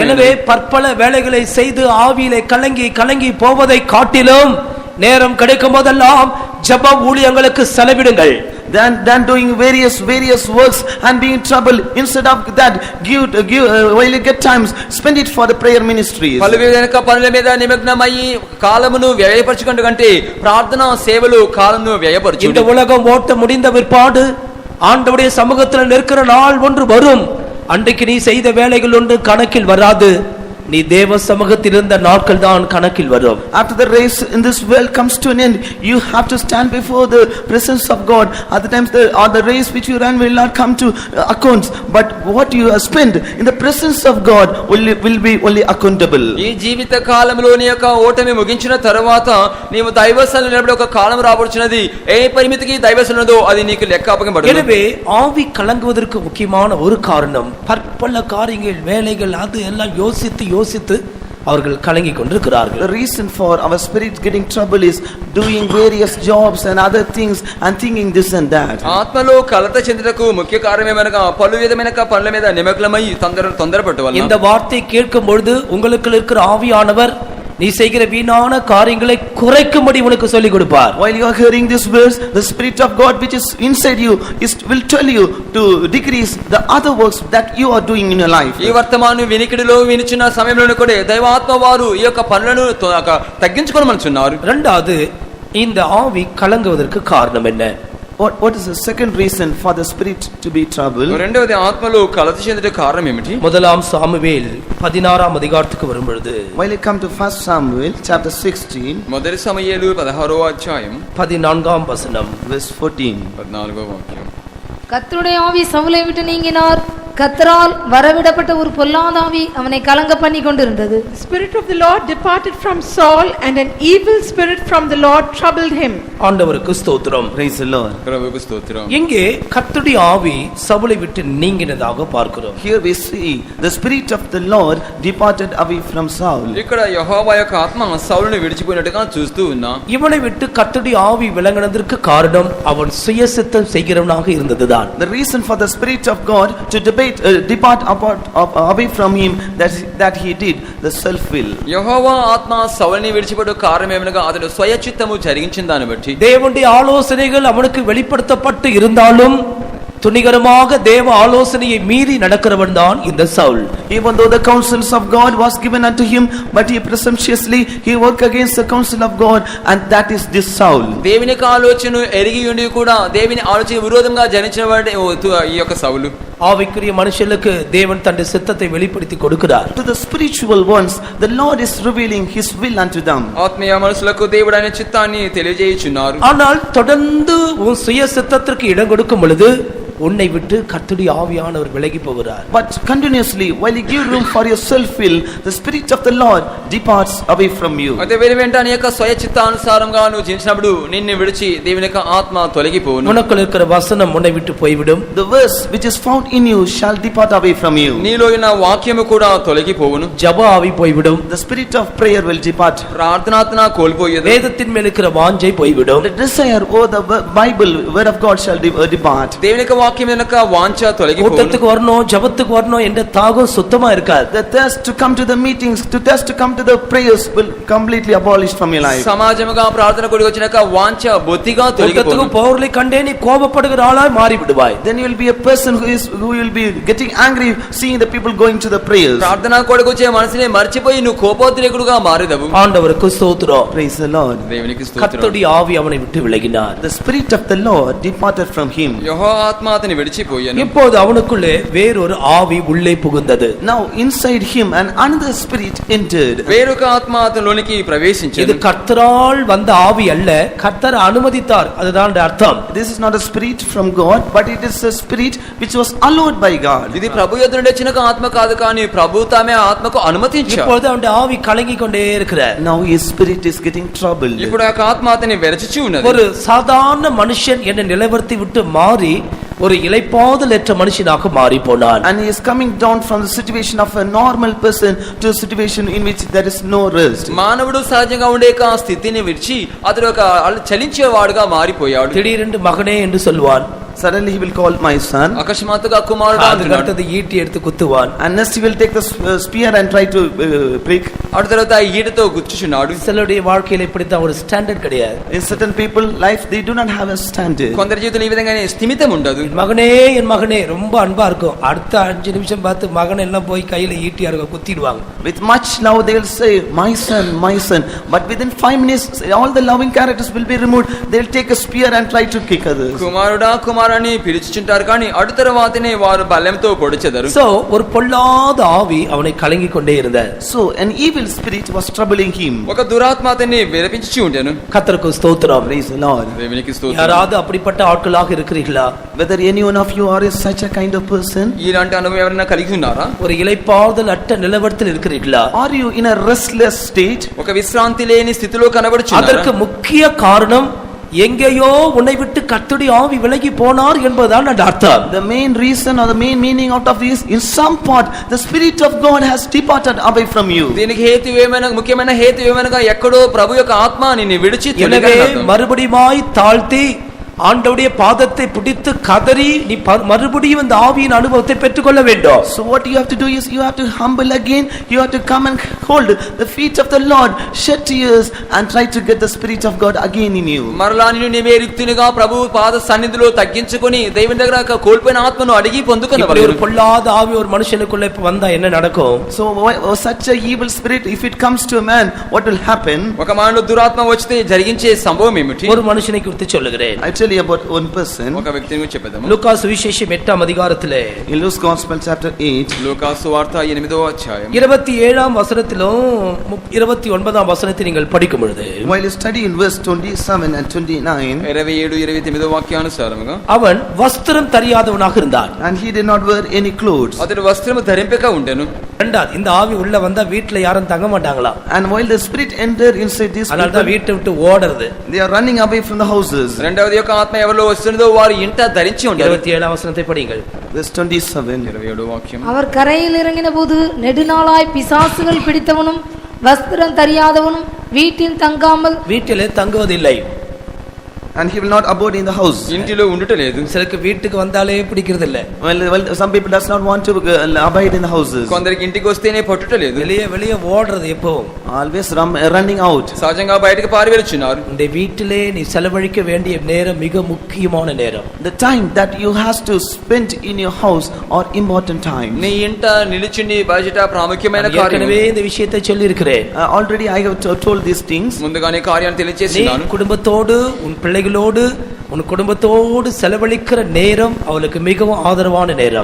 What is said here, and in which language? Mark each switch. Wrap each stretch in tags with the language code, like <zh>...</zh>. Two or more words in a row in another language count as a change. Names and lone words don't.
<ta>எனவே பற்பல வேலைகளை செய்து ஆவியிலே கலங்கி கலங்கி போவதை காட்டிலும் நேரம் கிடைக்கும் போதெல்லாம் ஜெப ஊழியங்களுக்கு செலவிடுங்கள்.</ta> <en>Than doing various works and being troubled, instead of that give while you get times, spend it for the prayer ministries.</en> <te>పలు విధమైన పనుల మీద నిమగ్నమయ్యి కాలమును వ్యయపరచుకుంటూ కంటే ప్రార్థనా సేవలు కాలమును వ్యయపరచు.</te> <ta>இந்த உலகம் ஓட்ட முடிந்த பிற்பாடு ஆண்டவருடைய சமூகத்தில் நிற்கிற நாள் ஒன்று வரும். அன்றைக்கு நீ செய்த வேலைகள் ஒன்று கணக்கில் வராது. நீ தேவ சமூகத்தில் இருந்த நாட்கள் தான் கணக்கில் வரும்.</ta> <en>After the race in this world comes to an end, you have to stand before the presence of God. At the times the race which you ran will not come to accounts, but what you have spent in the presence of God will be only accountable.</en> <te>ఈ జీవిత కాలంలో నీ యొక్క ఓటమి ముగించిన తరువాత నీవు దైవసన్నిధిలో నిలబడే ఒక కాలం రాబోచున్నది. ఏ పరిమితికి దైవసన్నిధిలో అది నీకు లెక్క అప్పగించబడును.</te> <ta>எனவே ஆவி கலங்குவதற்கு முக்கியமான ஒரு காரணம் பற்பல காரியங்கள் வேலைகள் அது எல்லாம் யோசித்து அவர்கள் கலங்கி கொண்டிருக்கிறார்கள்.</ta> <en>The reason for our spirit getting trouble is doing various jobs and other things and thinking this and that.</en> <te>ఆత్మలో కలత చెందుటకు ముఖ్య కారణమేమనగా పలు విధమైన పనుల మీద నిమగ్నమై తొందరపట్టు వలన.</te> <ta>இந்த வார்த்தை கேட்கும் பொழுது உங்களுக்கு இருக்கிற ஆவியானவர் நீ செய்கிற வீணான காரியங்களை குறைக்கும்படி உனக்கு சொல்லிக் கொடுப்பார்.</ta> <en>While you are hearing this verse, the spirit of God which is inside you will tell you to decrease the other works that you are doing in your life.</en> <te>ఈ వర్తమానం వినికిడిలో వినిచిన సమయంలోనే కూడా దైవాత్మ వారు ఈ యొక్క పనులను తగ్గించుకోమనుచున్నారు.</te> <ta>இரண்டாவது, இந்த ஆவி கலங்குவதற்கு காரணம் என்ன?</ta> <en>What is the second reason for the spirit to be troubled?</en> <te>రెండవది ఆత్మలో కలత చెందుట కారణం ఏమిటి?</te> <ta>முதலாம் சாமுவேல் 16ஆம் அதிகாரத்துக்கு வரும்பொழுது,</ta> <en>While you come to 1 Samuel chapter 16,</en> <te>మొదటి సమూయేలు 16వ అధ్యాయం</te> <ta>14ஆம் வசனம்,</ta> <en>verse 14.</en> <te>14వ వాక్యం.</te> <ta>கர்த்தருடைய ஆவி சவுலை விட்டு நீங்கினார். கர்த்தரால் வரவிடப்பட்ட ஒரு பொல்லாதாவி அவனை கலங்க பண்ணி கொண்டிருந்தது.</ta> <en>The Spirit of the Lord departed from Saul, and an evil spirit from the Lord troubled him.</en> <ta>ஆண்டவருக்கு ஸ்தோத்திரம்.</ta> <en>Praise the Lord.</en> <te>ప్రభువుకు స్తోత్రం.</te> <ta>இங்கே கர்த்தருடைய ஆவி சவுலை விட்டு நீங்கினதாக பார்க்கிறோம்.</ta> <en>Here we see the Spirit of the Lord departed away from Saul.</en> <te>ఇక్కడ యెహోవా యొక్క ఆత్మ సౌలుని విడిచిపోయినట్టుగా చూస్తూ ఉన్నాం.</te> <ta>இவனை விட்டு கர்த்தருடைய ஆவி விலகினதற்கு காரணம் அவன் சுயசித்தம் செய்கிறவனாக இருந்ததுதான்.</ta> <en>The reason for the Spirit of God to depart away from him, that he did the self will.</en> <te>యెహోవా ఆత్మ సౌలుని విడిచిపోయే కారణం ఏమనగా అతడు స్వయచిత్తము జరిగించిన దాన్ని బట్టి</te> <ta>தேவனுடைய ஆலோசனைகள் அவனுக்கு வெளிப்படுத்தப்பட்டு இருந்தாலும் துணிகரமாக தேவ ஆலோசனையை மீறி நடக்கிறவன் தான் இந்த சவுல்.</ta> <en>Even though the counsels of God was given unto him, but he presumptuously he worked against the counsel of God, and that is this Saul.</en> <te>దేవుని ఆలోచనను ఎరిగి ఉండి కూడా దేవుని ఆలోచన విరోధంగా జనించిన వాడే ఈ యొక్క సౌలు.</te> <ta>ஆவிக்குரிய மனுஷனுக்கு தேவன் தன்னுடைய சித்தத்தை வெளிப்படுத்தி கொடுக்கிறார்.</ta> <en>To the spiritual ones, the Lord is revealing his will unto them.</en> <te>ఆత్మీయ మనుషులకు దేవుడు ఆయన చిత్తాన్ని తెలియజేయుచున్నారు.</te> <ta>ஆனால் தொடர்ந்து உன் சுய சித்தத்திற்கு இடம் கொடுக்கும் பொழுது உன்னை விட்டு கர்த்தருடைய ஆவியானவர் விலகி போகிறார்.</ta> <en>But continuously, while you give room for your self will, the Spirit of the Lord departs away from you.</en> <te>అదే వెంట నీ యొక్క స్వయ చిత్తానుసారంగా నువ్వు జీవించినప్పుడు నిన్ను విడిచి దేవుని యొక్క ఆత్మ తొలగిపోవును.</te> <ta>உனக்குள்ள இருக்கிற வசனம் உன்னை விட்டு போய்விடும்.</ta> <en>The verse which is found in you shall depart away from you.</en> <te>నీలో ఉన్న వాక్యము కూడా తొలగిపోవును.</te> <ta>ஜெப ஆவி போய்விடும்.</ta> <en>The spirit of prayer will depart.</en> <te>ప్రార్థనాత్మ కోల్పోయేది.</te> <ta>வேதத்தின் மேல் இருக்கிற வாஞ்சை போய்விடும்.</ta> <en>The desire over the Bible, word of God shall depart.</en> <te>దేవుని యొక్క వాక్యం వెనుక వాంఛ తొలగిపోవును.</te> <ta>கூட்டத்துக்கு வரணும், ஜெபத்துக்கு வரணும் என்ற தாகம் சுத்தமா இருக்காது.</ta> <en>The thirst to come to the meetings, to come to the prayers will completely abolished from your life.</en> <te>సమాజముగా ప్రార్థన కూడికి వచ్చినాక వాంఛ బొత్తిగా తొలగిపోవును.</te> <ta>கூட்டத்துக்கு பவுர்லை கண்டே நீ கோபப்படுகிற ஆளாய் மாறி விடுவாய்.</ta> <en>Then you will be a person who will be getting angry seeing the people going to the prayers.</en> <te>ప్రార్థన కూడికి వచ్చే మనసునే మర్చిపోయి నువ్వు కోపోద్రేకుడుగా మారేదవు.</te> <ta>ஆண்டவருக்கு ஸ்தோத்திரம்.</ta> <en>Praise the Lord.</en> <te>దేవునికి స్తోత్రం.</te> <ta>கர்த்தருடைய ஆவி அவனை விட்டு விலகினார்.</ta> <en>The spirit of the Lord departed from him.</en> <te>యెహోవా ఆత్మ అతని విడిచిపోయాను.</te> <ta>இப்போது அவனுக்குள்ளே வேறொரு ஆவி உள்ளே புகுந்தது.</ta> <en>Now inside him another spirit entered.</en> <te>వేరొక ఆత్మ అతనిలోనికి இது ప్రవేశించింది.</te> <ta>கர்த்தரால் வந்த ஆவி அல்ல, கர்த்தர் அனுமதித்தார். அதுதான் அர்த்தம்.</ta> <en>This is not a spirit from God, but it is a spirit which was allowed by God.</en> <te>ఇది ప్రభు యొద్ద నుండి వచ్చిన ఆత్మ కాదు, కానీ ప్రభు తామే ఆత్మకు అనుమతించారు.</te> <ta>இப்பொழுது அவனுடைய ஆவி கலங்கி கொண்டே இருக்கிறார்.</ta> <en>Now his spirit is getting troubled.</en> <te>ఇప్పుడు ఆ ఆత్మ అతని వెరచిచి ఉన్నది.</te> <ta>ஒரு சாதாரண மனுஷன் என்ற நிலைவர்த்தி விட்டு மாறி ஒரு இளைப்பாறுதலற்ற மனுஷனாக மாறி போனான்.</ta> <en>And he is coming down from the situation of a normal person to a situation in which there is no rest.</en> <te>మానవుడు సహజంగా ఉండే ఆ స్థితిని విడిచి అతడు ఒక చలించేవాడుగా మారిపోయాడు.</te> <ta>திடீரென்று மகனே என்று சொல்வான்.</ta> <en>Suddenly he will call my son.</en> <te>అకస్మాత్తుగా కుమారుడు அதுக்கு అంటున్నాడు.</te> <ta>அடுத்தது ஈட்டி எடுத்து குத்துவான்.</ta> <en>And next he will take the spear and try to prick.</en> <te>ఆ తర్వాత ఈటతో గుచ్చుచున్నాడు.</te> <ta>சிலருடைய வாழ்க்கையில இப்படித்தான் ஒரு ஸ்டாண்டர்ட் கிடையாது.</ta> <en>In certain people life they do not have a standard.</en> <te>కొందరి జీవితంలో ఈ విధంగానే స్థిమితం ఉండదు.</te> <ta>என் மகனே ரொம்ப அன்பா இருக்கும். அடுத்த 5 நிமிஷம் பார்த்து மகன் எல்லாம் போய் கையில ஈட்டியா இருக்க குத்திடுவாங்க.</ta> <en>With much love they will say my son, but within 5 minutes all the loving characters will be removed. They will take a spear and try to kick others.</en> <te>కుమారుడా కుమారాన్ని పిలుచుచుంటారు, కానీ అడు తర్వాతనే వారు బల్లెంతో పొడిచెదరు.</te> <ta>So ஒரு பொல்லாத ஆவி அவனை கலங்கி கொண்டே இருந்தது.</ta> <en>So an evil spirit was troubling him.</en> <te>ఒక దురాత్మ అతన్ని విలపించుచు ఉండెను.</te> <ta>கர்த்தருக்கு ஸ்தோத்திரம்.</ta> <en>Praise the Lord.</en> <te>దేవునికి స్తోత్రం.</te> <ta>யாராவது அப்படிப்பட்ட ஆட்களாக இருக்கிறீர்களா?</ta> <en>Whether any one of you are such a kind of person?</en> <te>ఇలాంటి అనుభవం ఎవరైనా కలిగి ఉన్నారా?</te> <ta>ஒரு இளைப்பாறுதல் அற்ற நிலவரத்தில் இருக்கிறீர்களா?</ta> <en>Are you in a restless state?</en> <te>ఒక విశ్రాంతి లేని స్థితిలో కనబడుచున్నారా?</te> <ta>அதற்கு முக்கிய காரணம் எங்கேயோ உன்னை விட்டு கர்த்தருடைய ஆவி விலகி போனார் என்பதுதான் அந்த அர்த்தம்.</ta> <en>The main reason or the main meaning out of this, in some part the spirit of God has departed away from you.</en> <te>దీనికి హేతు ఏమైనా, ముఖ్యమైన హేతు ఏమైనా ఎక్కడో ప్రభు యొక్క ఆత్మ నిన్ను విడిచి</te> <ta>எனவே மறுபடியுமாய் தாழ்த்தி ஆண்டவருடைய பாதத்தை பிடித்து கதறி நீ மறுபடியும் இந்த ஆவியின் அனுபவத்தை பெற்றுக்கொள்ள வேண்டும்.</ta> <en>So what you have to do is you have to humble again. You have to come and hold the feet of the Lord, shed tears and try to get the spirit of God again in you.</en> <te>మరలా నిన్ను నీవే రిక్తునిగా ప్రభు పాద సన్నిధిలో తగ్గించుకొని దేవుని దగ్గర కోల్పోయిన ఆత్మను అడిగి పొందుకొనవలెను.</te> <ta>ஒரு பொல்லாத ஆவி ஒரு மனுஷனுக்குள்ள வந்தா என்ன நடக்கும்?</ta> <en>So such a evil spirit if it comes to a man, what will happen?</en> <te>ఒక మానవుడు దురాత్మ వస్తే జరిగించే సంభవం ఏమిటి?</te> <ta>ஒரு மனுஷனை குறித்து சொல்லுகிறேன்.</ta> <en>I tell tell you about one person.</en> <te>ఒక వ్యక్తిని గురించి చెప్పేద్దాము.</te> <ta>லூக்கா சுவிசேஷம் 8ஆம் அதிகாரத்திலே</ta> <en>In Luke's Gospel chapter 8,</en> <te>లూకా సువార్త 8వ అధ్యాయం</te> <ta>27ஆம் வசனத்திலும் 29ஆம் வசனத்தை நீங்கள் படிக்கும் பொழுது</ta> <en>while you study in verse 27 and 29,</en> <te>27 28 వాక్యానుసారముగా</te> <ta>அவன் வஸ்திரம் தரியாதவனாக இருந்தான்.</ta> <en>and he did not wear any clothes.</en> <te>అతడు వస్త్రము ధరింపక ఉండెను.</te> <ta>ரெண்டாவது, இந்த ஆவி உள்ள வந்தா வீட்டுல யாரும் தங்க மாட்டாங்களா,</ta> <en>And while the spirit entered inside these</en> <ta>அதனால தான்</ta> <en>people,</en> <ta>வீட்டை விட்டு ஓடுறது.</ta> <en>they are running away from the houses.</en> <te>రెండవది యొక్క ఆత్మ ఎవరిలో వస్తున్నదో వారు ఇంట ధరించి ఉంటారు.</te> <ta>27ஆம் வசனத்தை படிங்கள்.</ta> <en>Verse 27.</en> <te>27 వాక్యం.</te> <ta>அவர் கரையில் இறங்கின போது நெடுநாளாய் பிசாசுகள் பிடித்தவனும் வஸ்திரம் தெரியாதவனும் வீட்டில் தங்காமல் வீட்டிலே தங்குவதில்லை.</ta> <en>And he will not abode in the house.</en> <te>ఇంటిలో ఉండుట లేదు.</te> <ta>சிலருக்கு வீட்டுக்கு வந்தாலே பிடிக்கிறது இல்ல.</ta> <en>Well, some people does not want to abide in the houses.</en> <te>కొందరికి ఇంటికి వస్తేనే పట్టుట లేదు.</te> <ta>வெளியே ஓடுறது எப்பவும்.</ta> <en>Always running out.</en> <te>సహజంగా బయటికి పారివెళ్తున్నారు.</te> <ta>இந்த வீட்டிலே நீ செலவழிக்க வேண்டிய நேரம் மிக முக்கியமான நேரம்.</ta> <en>The time that you has to spend in your house are important time.</en> <te>నీ ఇంట నిలుచుని బయట ప్రాముఖ్యమైన కార్యం.</te> <ta>ஏற்கனவே இந்த விஷயத்தை சொல்லி இருக்கிறேன்.</ta> <en>Already I have told these things.</en> <te>ముందుగానే కార్యాన్ని நீ తెలియజేస్తున్నాను.</te> <ta>குடும்பத்தோடு உன் பிள்ளைகளோடு உன் குடும்பத்தோடு செலவழிக்கிற நேரம் அவளுக்கு மிகவும் ஆதரவான நேரம்.</ta>